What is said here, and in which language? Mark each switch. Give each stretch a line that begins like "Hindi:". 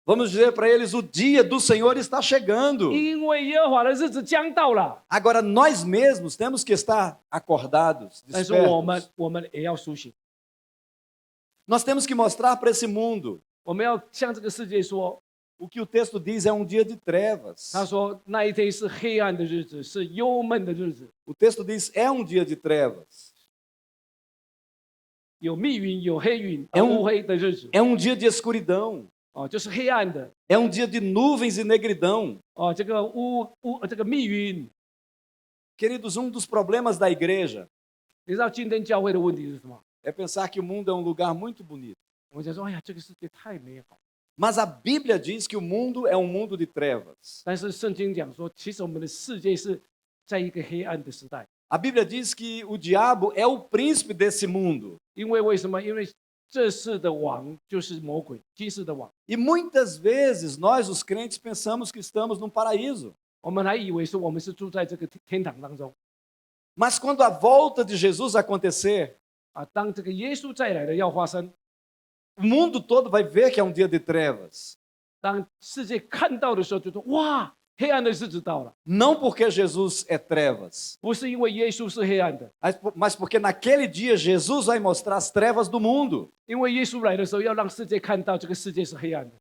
Portuguese: Vamos dizer para eles: o dia do Senhor está chegando.
Chinese: 因为耶和华的日子将到了。
Portuguese: Agora, nós mesmos temos que estar acordados,
Chinese: 但是
Portuguese: despertos.
Chinese: 我们也要苏醒，
Portuguese: Nós temos que mostrar para esse mundo
Chinese: 我们要向这个世界说，
Portuguese: o que o texto diz é um dia de trevas.
Chinese: 他说那一天是黑暗的日子，是忧闷的日子，
Portuguese: O texto diz: é um dia de trevas.
Chinese: 有密云，有黑云，哎乌黑的日子，
Portuguese: É um dia de escuridão.
Chinese: 哦，就是黑暗的，
Portuguese: É um dia de nuvens e negridão.
Chinese: 哦，这个这个密云。
Portuguese: Queridos, um dos problemas da igreja
Chinese: 你知道今天教会的问题是什么？
Portuguese: é pensar que o mundo é um lugar muito bonito.
Chinese: 我们想说，哎呀，这个世界太美好。
Portuguese: Mas a Bíblia diz que o mundo é um mundo de trevas.
Chinese: 但是圣经讲说，其实我们的世界是在一个黑暗的时代。
Portuguese: A Bíblia diz que o diabo é o príncipe desse mundo.
Chinese: 因为为什么？因为这世的王就是魔鬼，今世的王。
Portuguese: E muitas vezes nós, os crentes, pensamos que estamos num paraíso.
Chinese: 我们还以为是我们是住在这个天堂当中
Portuguese: Mas quando a volta de Jesus acontecer, 啊。
Chinese: 当这个耶稣再来的要发生，
Portuguese: o mundo todo vai ver que é um dia de trevas.
Chinese: 当世界看到的时候，就说哇，黑暗的日子到了，
Portuguese: Não porque Jesus é trevas,
Chinese: 不是因为耶稣是黑暗的，
Portuguese: mas porque naquele dia Jesus vai mostrar as trevas do mundo.
Chinese: 因为耶稣来的时候要让世界看到这个世界是黑暗的。